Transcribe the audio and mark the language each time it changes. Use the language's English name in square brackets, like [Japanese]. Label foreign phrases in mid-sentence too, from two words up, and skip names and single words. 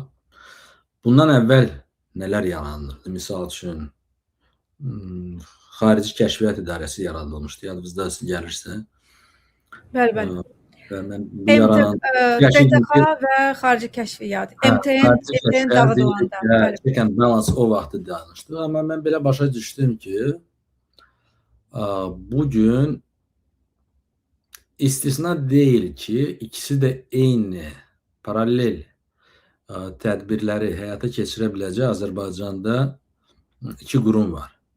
[Azerbaijani] Bundan əvvəl nələr yaranırdı? Misal üçün, Xarici Kəşfiyyat İdarəsi yaradılmışdı, yadınızda gəlirsə. Bəli. TTX və Xarici Kəşfiyyat, MTN dağıdılanda. [English] Check and balance [Azerbaijani] o vaxtı danışdı. Amma mən belə başa düşdüm ki, bugün istisna deyil ki, ikisi də eyni, paralel tədbirləri həyata keçirə biləcək Azərbaycanda iki qurum var.